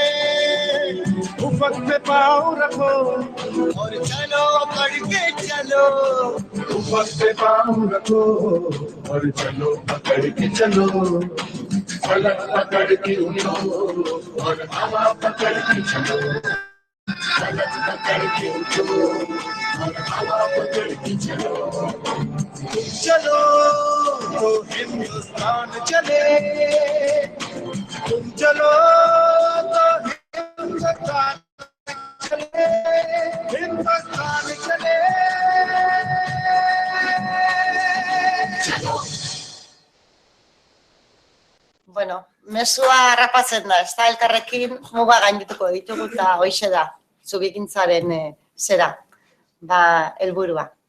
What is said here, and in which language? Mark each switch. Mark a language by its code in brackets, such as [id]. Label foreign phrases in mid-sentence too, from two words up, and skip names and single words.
[hi] उफक पे पाँव रखो और चलो करके चलो, उफक पे पाँव रखो और चलो पकड़ के चलो, फलक पकड़ के उड़ो और हवा पकड़ के चलो, फलक पकड़ के उड़ो और हवा पकड़ के चलो। चलो तो हिंदुस्तान चले, तुम चलो तो हिंदुस्तान चले, हिंदुस्तान चले। [eu] Bueno, mesua harrapatzen da, ez da, elkarrekin muga gaindituko ditugu eta hoixe da, zubikintzaren zera, helburua.